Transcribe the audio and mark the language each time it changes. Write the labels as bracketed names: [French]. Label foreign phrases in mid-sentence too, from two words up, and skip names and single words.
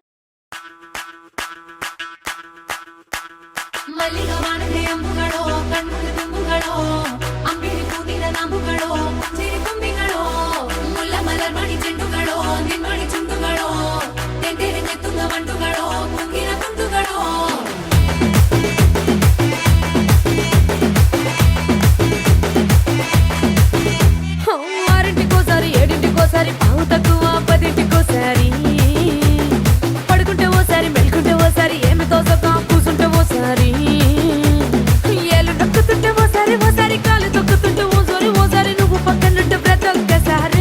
[Malayalam] മല്ലികവാണന്റെ അമ്പുകളോ കൺമുള്ള തുമ്പുകളോ അമ്പിളി പൂതിര നാമ്പുകളോ ചിരി തുമ്പികളോ മുല്ല മലർമണി ചെണ്ടുകളോ നിന്മണി ചുണ്ടുകളോ തെന്തെറിഞ്ഞെത്തുന്ന വണ്ടുകളോ കുങ്കിര കുണ്ടുകളോ. [Telugu] ఆరింటికోసారి ఏడింటికోసారి పావు తక్కువ పదింటికోసారి పడుకుంటే ఓసారి మెలుకుంటే ఓసారి ఏమి తోసక కూసుంటే ఓసారి ఏళ్ళు నొక్కుతుంటే ఓసారి ఓసారి కాలు తొక్కుతుంటే ఓసారి ఓసారి నువ్వు పక్కనుంటే బ్రతొక్కసారి.